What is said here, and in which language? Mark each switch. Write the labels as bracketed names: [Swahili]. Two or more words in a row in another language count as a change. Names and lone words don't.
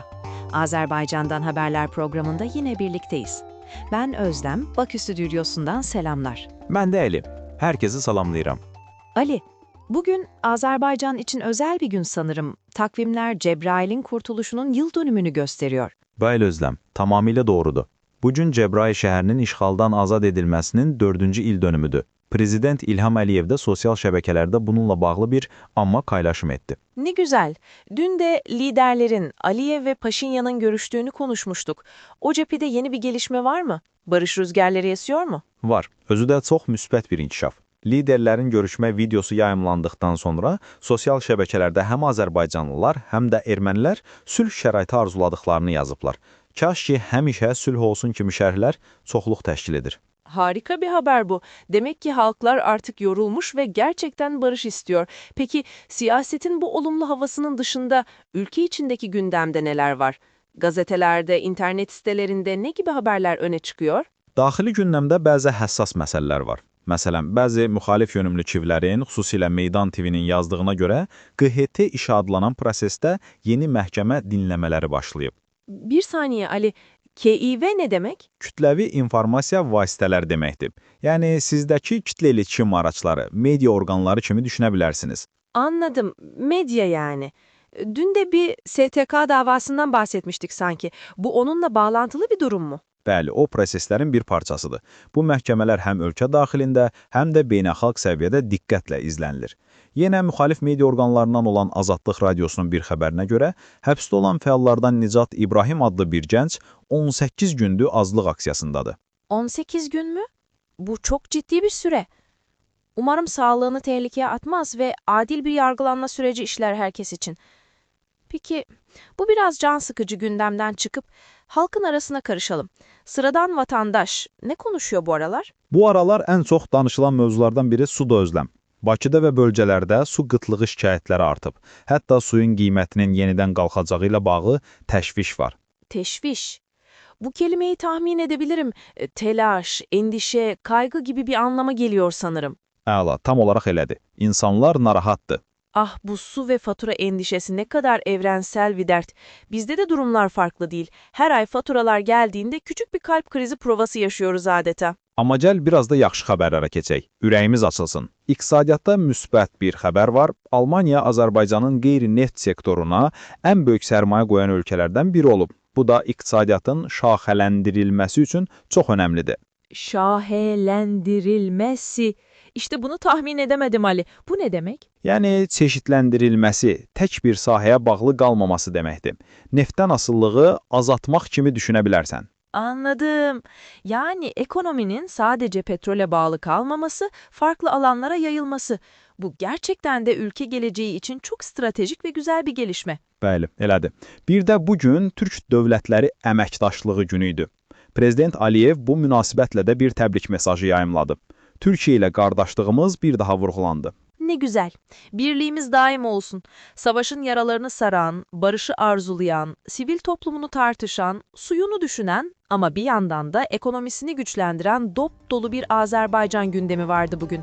[Turkish] Azerbaycan'dan Haberler programında yine birlikteyiz. Ben Özlem, Bakü Stüdyosu'ndan selamlar. Ben de Ali. [Azerbaijani] Herkesi salamlayıram. [Turkish] Ali, bugün Azerbaycan için özel bir gün sanırım. Takvimler Cebrail'in kurtuluşunun yıl dönümünü gösteriyor. [Azerbaijani] Bəli Özlem, tamamilə doğrudur. Bugün Cəbrayıl şəhərinin işğaldan azad edilməsinin 4-cü il dönümüdür. Prezident İlham Əliyev də sosial şəbəkələrdə bununla bağlı bir amma paylaşım etdi. [Turkish] Ne güzel. Dün de liderlerin Aliyev ve Paşinyan'ın görüştüğünü konuşmuştuk. O cephede yeni bir gelişme var mı? Barış rüzgarları esiyor mu? [Azerbaijani] Var, özü də çox müsbət bir inkişaf. Liderlərin görüşmə videosu yayımlandıqdan sonra sosial şəbəkələrdə həm Azərbaycanlılar, həm də ermənilər sülh şəraiti arzuladıqlarını yazıblar. Kaş ki, həmişə sülh olsun kimi şərhlər çoxluq təşkil edir. [Turkish] Harika bir haber bu. Demek ki halklar artık yorulmuş ve gerçekten barış istiyor. Peki siyasetin bu olumlu havasının dışında ülke içindeki gündemde neler var? Gazetelerde, internet sitelerinde ne gibi haberler öne çıkıyor? [Azerbaijani] Daxili gündəmdə bəzi həssas məsələlər var. Məsələn, bəzi müxalif yönümlü kivlərin, xüsusilə Meydan TV-nin yazdığına görə QHT işi adlanan prosesdə yeni məhkəmə dinləmələri başlayıb. [Turkish] Bir saniye Ali, KİV ne demek? [Azerbaijani] Kütləvi informasiya vasitələr deməkdir. Yəni, sizdəki [Turkish] kütlə iletişim araçları, [Azerbaijani] media orqanları kimi düşünə bilərsiniz. [Turkish] Anladım. Medya yani. Dün de bir STK davasından bahsetmiştik sanki. Bu onunla bağlantılı bir durum mu? [Azerbaijani] Bəli, o proseslərin bir parçasıdır. Bu məhkəmələr həm ölkə daxilində, həm də beynəlxalq səviyyədə diqqətlə izlənilir. Yenə müxalif media orqanlarından olan Azadlıq Radiosunun bir xəbərinə görə, həbsdə olan fəallardan Nicat İbrahim adlı bir gənc 18 gündür azlıq aksiyasındadır. [Turkish] 18 gün mü? Bu çok ciddi bir süre. Umarım sağlığını tehlikeye atmaz ve adil bir yargılanma süreci işler herkes için. Peki, bu biraz can sıkıcı gündemden çıkıp halkın arasına karışalım. Sıradan vatandaş ne konuşuyor bu aralar? [Azerbaijani] Bu aralar ən çox danışılan mövzulardan biri suda özləm. Bakıda və bölgələrdə su qıtlığı şikayətləri artıb. Hətta suyun qiymətinin yenidən qalxacağı ilə bağlı təşviş var. [Turkish] Teşviş. Bu kelimeyi tahmin edebilirim. Telaş, endişe, kaygı gibi bir anlama geliyor sanırım. [Azerbaijani] Əla, tam olaraq elədir. İnsanlar narahatdır. Ah, [Turkish] bu su ve fatura endişesi ne kadar evrensel bir dert. Bizde de durumlar farklı değil. Her ay faturalar geldiğinde küçük bir kalp krizi provası yaşıyoruz adeta. [Azerbaijani] Amma gəl biraz da yaxşı xəbərlərə keçək. Ürəyimiz açılsın. İqtisadiyyatda müsbət bir xəbər var. Almaniya Azərbaycanın qeyri-neft sektoruna ən böyük sərmayə qoyan ölkələrdən biri olub. Bu da iqtisadiyyatın şaxələndirilməsi üçün çox önəmlidir. [Turkish] Şahelendirilmesi. İşte bunu tahmin edemedim Ali. Bu ne demek? [Azerbaijani] Yəni, çeşidləndirilməsi, tək bir sahəyə bağlı qalmaması deməkdir. Neftdən asılılığı azaltmaq kimi düşünə bilərsən. [Turkish] Anladım. Yani ekonominin sadece petrole bağlı kalmaması, farklı alanlara yayılması. Bu gerçekten de ülke geleceği için çok stratejik ve güzel bir gelişme. [Azerbaijani] Bəli, elədir. Bir də bugün Türk Dövlətləri Əməkdaşlığı günü idi. Prezident Aliyev bu münasibətlə də bir təbrik mesajı yayımladı. Türkiye ile qardaşlığımız bir daha vurğulandı. [Turkish] Ne güzel. Birliğimiz daim olsun. Savaşın yaralarını saran, barışı arzulayan, sivil toplumunu tartışan, suyunu düşünen ama bir yandan da ekonomisini güçlendiren dop dolu bir Azerbaycan gündemi vardı bugün.